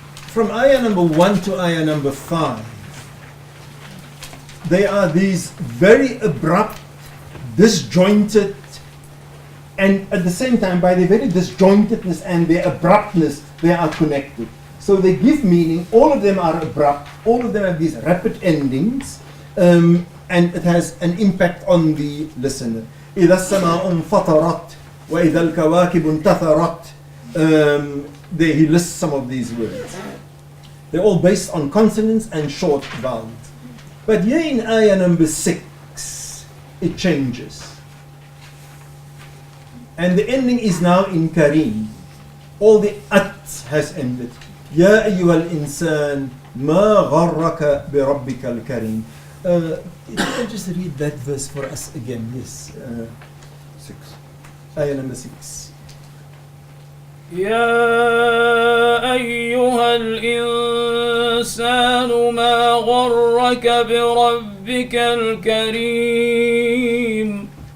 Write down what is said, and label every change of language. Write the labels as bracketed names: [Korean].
[English] From ayah number 1 to ayah number 5, there are these very abrupt, disjointed, and at the same time, by their very disjointedness and their abruptness, they are connected. So they give meaning. All of them are abrupt. All of them have these rapid endings, and it has an impact on the listener. [Arabic] إِذَا السَّمَاءُ انفطرت وَإِذَا الْكَوَاكِبُ انتثرت. [English] There he lists some of these words. They're all based on consonants and short vowels. But here in ayah number 6, it changes. And the ending is now in Kareem. All the at has ended. [Arabic] Ya ayyuhal insan ma gharraka bi rabbikal kareem. [English] If you can just read that verse for us again, yes. 6. Ayah number 6. [Arabic] يا أيها الإنسان ما غرك بربك الكريم